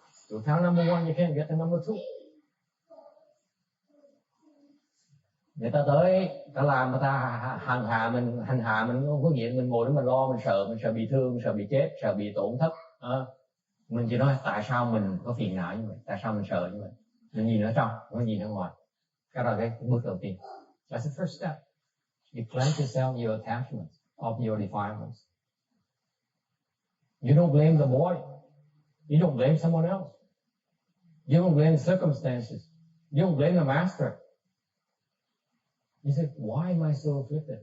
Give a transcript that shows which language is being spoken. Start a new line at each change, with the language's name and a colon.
English: Without number one, you can't get to number two.
Vietnamese: Người ta tới, ta làm, người ta hành hạ mình không có nghĩa mình ngồi đó mình lo, mình sợ bị thương, sợ bị chết, sợ bị tổn thất. Mình chỉ nói tại sao mình có phiền não như vậy, tại sao mình sợ như vậy. Mình nhìn ở trong, không nhìn ở ngoài. Cái đó là cái bước đầu tiên.
English: That's the first step. You cleanse yourself, your attachments of your defilements. You don't blame the boy. You don't blame someone else. You don't blame circumstances. You don't blame the master. You say, why am I so afflicted?